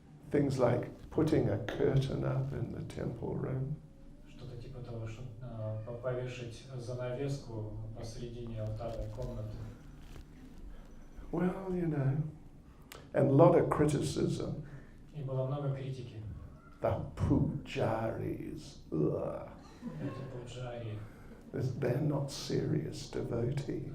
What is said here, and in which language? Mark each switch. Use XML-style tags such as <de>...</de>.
<en>Things like putting a curtain up in the temple room.</en> <ru>Что-то типа того, что повешать занавеску посредине алтарной комнаты.</ru> <en>Well, and a lot of criticism.</en> <ru>И было много критики.</ru> <en>The pujaris.</en> <ru>Эти пуджари.</ru> <en>They're not serious devotees.</en>